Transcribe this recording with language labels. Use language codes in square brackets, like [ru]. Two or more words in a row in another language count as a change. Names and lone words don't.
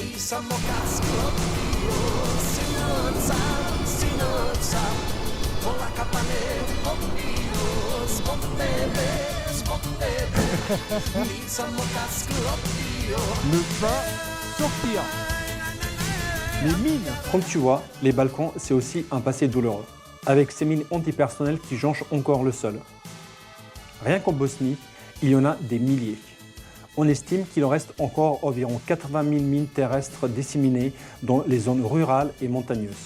[hr] samo kad sklopio, sinoć sam, polaka pa ne popio, zbog tebe, nisam kad sklopio. [fr] Ne pas sortir. Les mines. Comme tu vois, les Balkans, c'est aussi un passé douloureux, avec ces mines antipersonnelles qui jonchent encore le sol. Rien qu'en Bosnie, il y en a des milliers. On estime qu'il en reste encore environ 80 000 mines terrestres disséminées dans les zones rurales et montagneuses.